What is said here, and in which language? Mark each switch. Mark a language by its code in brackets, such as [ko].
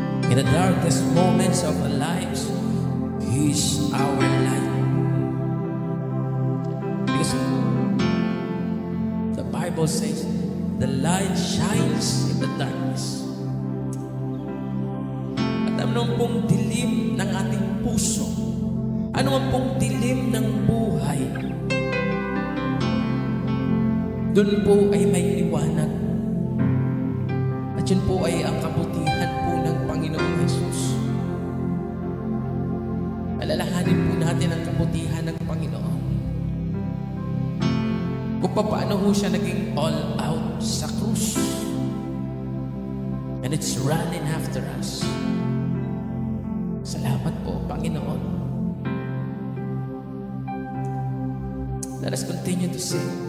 [en] In the darkest moments of our lives, He is our light. Because the Bible says, the light shines in the darkness. [tl] At ano pong dilim ng ating puso, ano man pong dilim ng buhay, doon po ay may liwanag. At yun po ay ang kabutihan po ng Panginoong Jesus. Alalahanin po natin ang kabutihan ng Panginoon. Kung paano ho siya naging [en] all out [tl] sa krus. [en] And it's running after us. [tl] Salamat po, Panginoon. [en] Let us continue to sing.